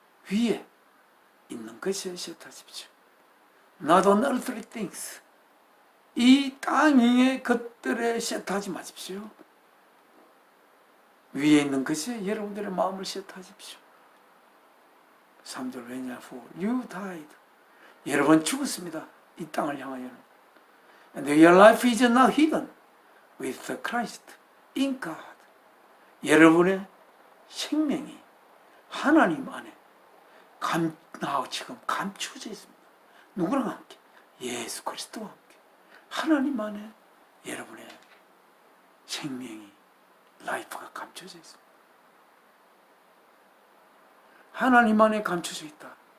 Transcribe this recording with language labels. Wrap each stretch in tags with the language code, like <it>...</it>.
<ko>위에 있는 것에 set하십시오.</ko> <en>Not on earthly things,</en> <ko>이 땅 위의 것들에 set하지 마십시오. 위에 있는 것에 여러분들의 마음을 set하십시오. 3절, 왜냐?</ko> <en>For you died,</en> <ko>여러분 죽었습니다, 이 땅을 향하여는.</ko> <en>And your life is now hidden with Christ in God,</en> <ko>여러분의 생명이 하나님 안에 지금 감추어져 있습니다. 누구랑 함께? 예수 그리스도와 함께 하나님 안에 여러분의 생명이, 라이프가 감춰져 있습니다. 하나님 안에 감춰져 있다.</ko>